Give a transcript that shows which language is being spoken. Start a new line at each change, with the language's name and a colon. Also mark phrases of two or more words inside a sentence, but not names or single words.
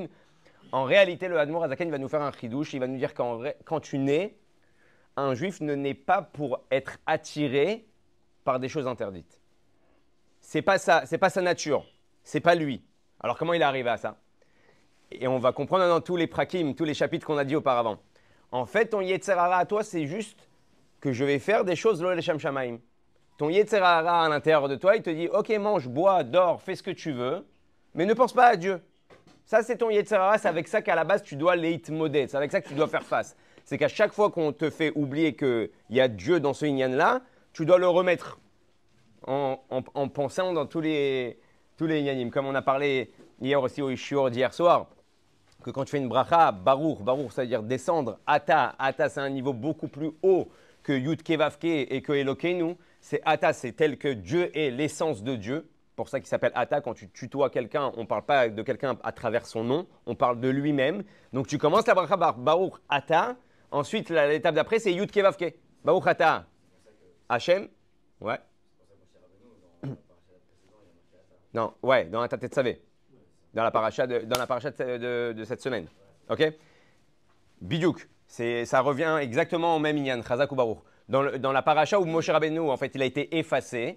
French: En réalité, le Admour Azaken va nous faire un chidouche. Il va nous dire quand tu nais, un juif ne naît pas pour être attiré par des choses interdites. C'est pas sa nature. C'est pas lui. Alors, comment il est arrivé à ça? Et on va comprendre dans tous les prakim, tous les chapitres qu'on a dit auparavant. En fait, ton Yetzerara à toi, c'est juste que je vais faire des choses
Hebrew: לא לשם שמים.
French: Ton Yetzerara à l'intérieur de toi, il te dit, ok, mange, bois, dors, fais ce que tu veux, mais ne pense pas à Dieu. Ça, c'est ton Yetzerara, c'est avec ça qu'à la base, tu dois leitmodet, c'est avec ça que tu dois faire face. C'est qu'à chaque fois qu'on te fait oublier qu'il y a Dieu dans ce Inyan-là, tu dois le remettre en pensant dans tous les Inyanim. Comme on a parlé hier aussi au shiur d'hier soir, que quand tu fais une bracha,
Hebrew: ברוך, ברוך,
French: ça veut dire descendre,
Hebrew: אתה, אתה,
French: c'est un niveau beaucoup plus haut que yud kevavke et que Elokeinu. C'est ata, c'est tel que Dieu est l'essence de Dieu. Pour ça qu'il s'appelle ata. Quand tu tutoies quelqu'un, on ne parle pas de quelqu'un à travers son nom, on parle de lui-même. Donc tu commences la bracha
Hebrew: ברוך אתה.
French: Ensuite, l'étape d'après, c'est yud kevavke.
Hebrew: ברוך אתה, השם.
French: Ouais. Non, ouais, dans la tête savé. Dans la paracha de cette semaine. Ok? Bidiouk, ça revient exactement au même inyan, Chazak ou Baruch. Dans la paracha où Moshe Rabbeinu, en fait, il a été effacé.